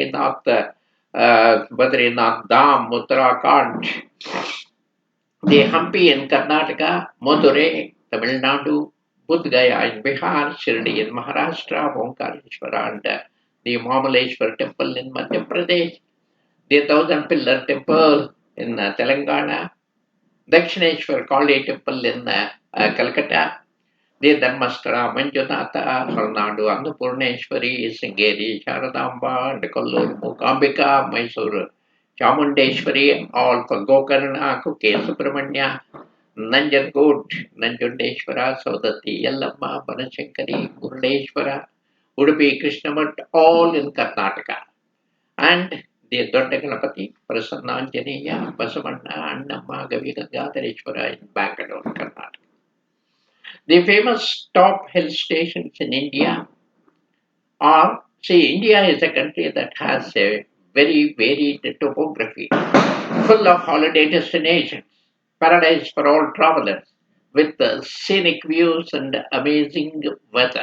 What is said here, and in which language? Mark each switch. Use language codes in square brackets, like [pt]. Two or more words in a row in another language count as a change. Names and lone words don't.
[en] Badrinath Dham, Uttarakhand, the Hampi in Karnataka, Madurai, Tamil Nadu, Bodh Gaya in Bihar, Shirdi in Maharashtra, Omkareshwara and the Mamaleshwar Temple in Madhya Pradesh, the Thousand Pillar Temple in Telangana, Dakshineshwar Kali Temple in Calcutta, the Dharmasthala, Manjunatha, Harnadu, Annapurneshwari, Singeri, Sharadamba, and Kollur, Mukambika, Mysore, Chamundeshwari, all for Gokarna, Kuke Subramanya, Nanjangud, Nanjundeshwara, Saudati, Yellamma, Banashankari, Murudeshwara, Udupi, Krishnamut, all in Karnataka. And the Doddaganapati, Prasannaanjaneya, Basavanna, Annamma, Gavi Gangadhareshwara in Bangalore, Karnataka. The famous top hill stations in India are, see, India is a country that has a very varied topography, full of holiday destinations, paradise for all travelers, with scenic views and amazing weather.